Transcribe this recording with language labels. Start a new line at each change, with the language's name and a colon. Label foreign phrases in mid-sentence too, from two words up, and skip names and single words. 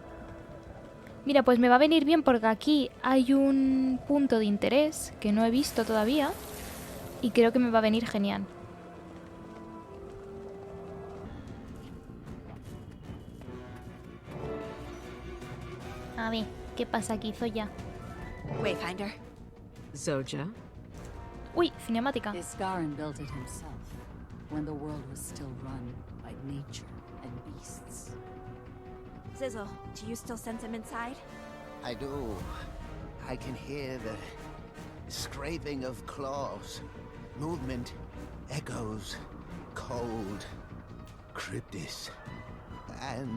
Spanish: Mira, pues me va a venir bien porque aquí hay un punto de interés que no he visto todavía y creo que me va a venir genial. A ver, ¿qué pasa aquí, Zoya? Wayfinder. Zoja? Uy, cinemática.
English: Isgarin built it himself when the world was still run by nature and beasts. Sizzle, do you still sense him inside? I do. I can hear the scraping of claws, movement, echoes, cold, cryptis, and...